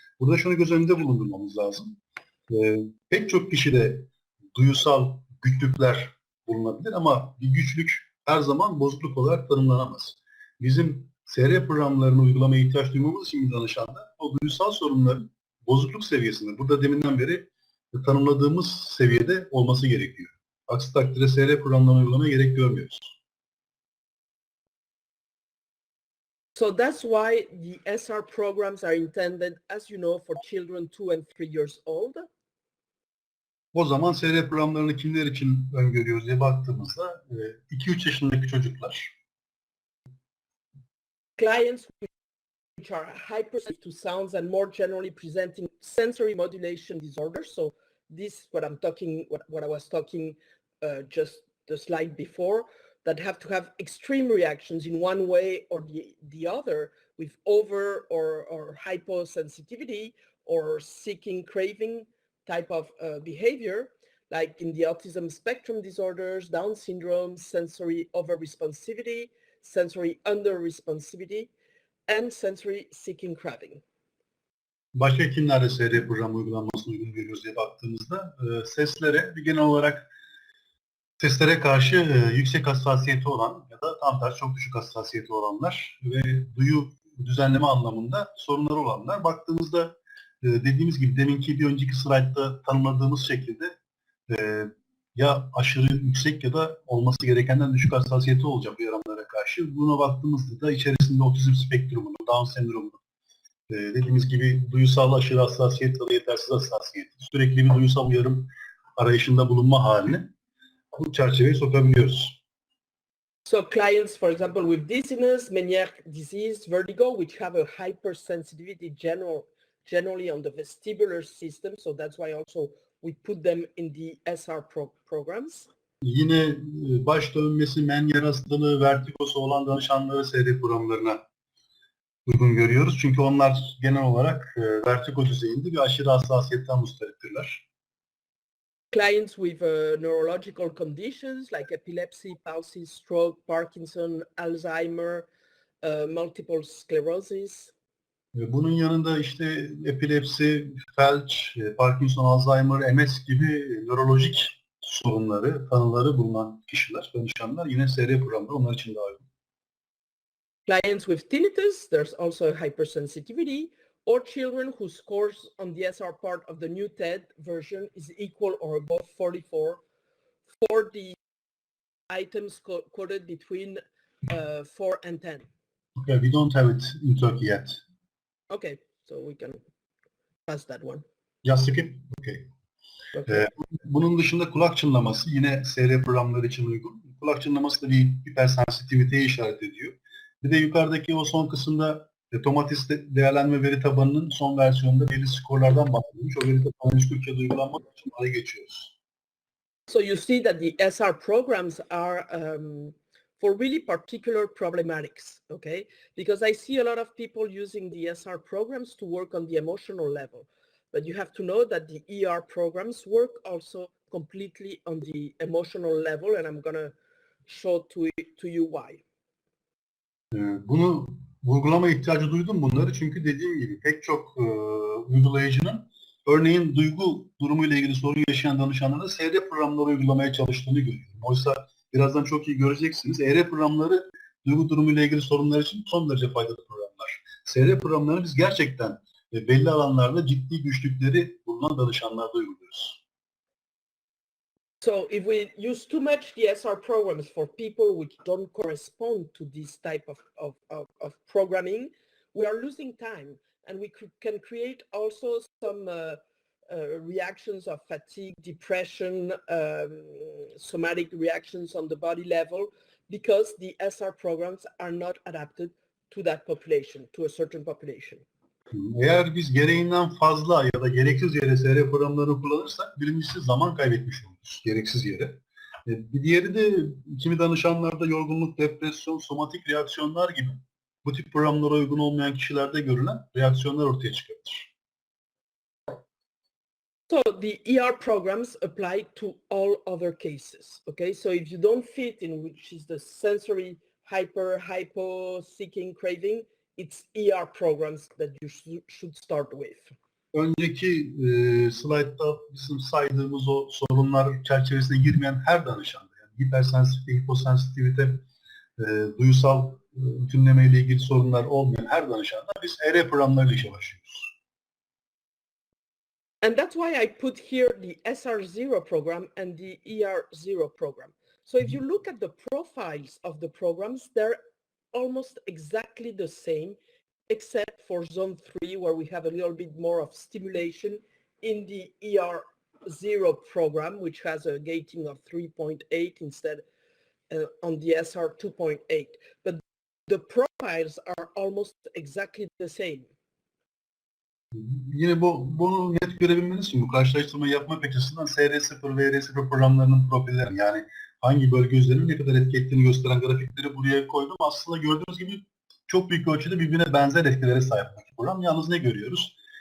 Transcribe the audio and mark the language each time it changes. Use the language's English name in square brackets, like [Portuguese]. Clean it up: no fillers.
[Turkish] Burada şunu göz önünde bulundurmamız lazım. Pek çok kişide duyusal güçlükler bulunabilir ama bir güçlük her zaman bozukluk olarak tanımlanamaz. Bizim SR programlarını uygulamaya ihtiyaç duymamız için bir danışanda o duyusal sorunların bozukluk seviyesinde, burada deminden beri tanımladığımız seviyede olması gerekiyor. Aksi takdirde SR programlarını uygulamaya gerek görmüyoruz. [English] So that's why the SR programs are intended, as you know, for children 2 and 3 years old. [Turkish] O zaman SR programlarını kimler için öngörüyoruz diye baktığımızda 2-3 yaşındaki çocuklar. [English] Clients which are hypersensitive to sounds and more generally presenting sensory modulation disorders. So this is what I was talking just the slide before, that have to have extreme reactions in one way or the other with over or hyposensitivity or seeking craving type of behavior, like in the autism spectrum disorders, Down syndrome, sensory over-responsivity, sensory under-responsivity, and sensory seeking craving. [Turkish] Başka kimlerde SR program uygulanmasını uygun görüyoruz diye baktığımızda seslere, genel olarak seslere karşı yüksek hassasiyeti olan ya da tam tersi çok düşük hassasiyeti olanlar ve duyu düzenleme anlamında sorunları olanlar. Baktığımızda dediğimiz gibi deminki bir önceki slaytta tanımladığımız şekilde ya aşırı yüksek ya da olması gerekenden düşük hassasiyeti olacak uyaranlara karşı. Buna baktığımızda da içerisinde otizm spektrumunu, Down sendromunu, dediğimiz gibi duyusal aşırı hassasiyet ya da yetersiz hassasiyet, sürekli bir duyusal uyarım arayışında bulunma halini bu çerçeveye sokabiliyoruz. [English] So clients, for example, with dizziness, Meniere disease, vertigo, which have a hypersensitivity generally on the vestibular system. So that's why also we put them in the SR programs. [Turkish] Yine baş dönmesi, Meniere hastalığı, vertigosu olan danışanları SR programlarına uygun görüyoruz. Çünkü onlar genel olarak vertigo düzeyinde bir aşırı hassasiyetten mustariptirler. [English] Clients with neurological conditions like epilepsy, palsy, stroke, Parkinson, Alzheimer, multiple sclerosis. [Turkish] Bunun yanında işte epilepsi, felç, Parkinson, Alzheimer, MS gibi nörolojik sorunları, tanıları bulunan kişiler, danışanlar yine SR programda onlar için daha uygun. [English] Clients with tinnitus, there's also hypersensitivity, or children whose scores on the SR part of the new TED version is equal or above 44 for the items coded between 4 and 10. Okay, we don't have it in Turkey yet. Okay, so we can pass that one. Just skip? Okay. Okay. [Turkish] Bunun dışında kulak çınlaması yine SR programları için uygun. Kulak çınlaması da bir hipersensitiviteye işaret ediyor. Bir de yukarıdaki o son kısımda Tomatis değerlendirme veri tabanının son versiyonunda belli skorlardan bahsedilmiş. O veri tabanı Türkiye'de uygulanmak için oraya geçiyoruz. [English] So you see that the SR programs are for really particular problematics, okay? Because I see a lot of people using the SR programs to work on the emotional level. But you have to know that the ER programs work also completely on the emotional level, and I'm going to show to you why. [Turkish] Bunu vurgulama ihtiyacı duydum bunları çünkü dediğim gibi pek çok uygulayıcının örneğin duygu durumuyla ilgili sorun yaşayan danışanlara SR programları uygulamaya çalıştığını görüyorum. Oysa birazdan çok iyi göreceksiniz. ER programları duygu durumuyla ilgili sorunlar için son derece faydalı programlar. SR programlarını biz gerçekten belli alanlarda ciddi güçlükleri bulunan danışanlarda uyguluyoruz. [English] So if we use too much DSR programs for people which don't correspond to this type of programming, we are losing time, and we can create also some reactions of fatigue, depression, somatic reactions on the body level, because the SR programs are not adapted to that population, to a certain population. [Turkish] Eğer biz gereğinden fazla ya da gereksiz yere SR programlarını kullanırsak birincisi zaman kaybetmiş oluruz gereksiz yere. Bir diğeri de kimi danışanlarda yorgunluk, depresyon, somatik reaksiyonlar gibi bu tip programlara uygun olmayan kişilerde görülen reaksiyonlar ortaya çıkartır. [English] So the ER programs apply to all other cases, okay? So if you don't fit in, which is the sensory hypo, seeking, craving, it's ER programs that you should start with. [Turkish] Önceki slaytta bizim saydığımız o sorunlar çerçevesine girmeyen her danışanda, yani hipersensitivite, hiposensitivite, duysal bütünleme ile ilgili sorunlar olmayan her danışanda biz ER programlarıyla işe başlıyoruz. [English] And that's why I put here the SR0 program and the ER0 program. So if you look at the profiles of the programs, they're almost exactly the same, except for zone 3, where we have a little bit more of stimulation in the ER0 program, which has a gating of 3.8 instead on the SR 2.8. But the profiles are almost exactly the same. [Turkish] Yine bunu net görebilmeniz için bu karşılaştırmayı yapmak açısından SR0 ve ER0 programlarının profilleri, yani hangi bölge üzerinde ne kadar etki ettiğini gösteren grafikleri buraya koydum. Aslında gördüğünüz gibi çok büyük ölçüde birbirine benzer etkilere sahip bu program. Yalnız ne görüyoruz?